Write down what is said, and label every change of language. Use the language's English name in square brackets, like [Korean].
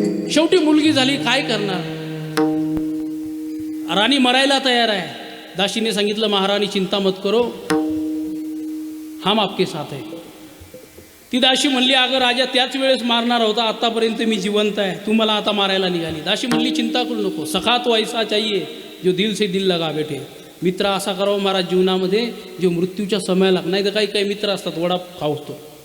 [Marathi] शेवटी मुलगी झाली, काय करणार. राणी मरायला तयार आहे. दासीने सांगितलं [Hindi] महाराणी चिंता मत करो, हम आपके साथ है. [Marathi] ती दासी म्हणली अगं राजा त्याच वेळेस मारणार होता, आतापर्यंत मी जिवंत आहे, तू मला आता मारायला निघाली. दासी म्हणली चिंता करू नको, [Hindi] सखा तो ऐसा चाहिए जो दिल से दिल लगा बैठे. [Marathi] मित्र असा करावा महाराज जीवनामध्ये जो मृत्यूच्या समयाला. नाही तर काही काही मित्र असतात वडा खावतो.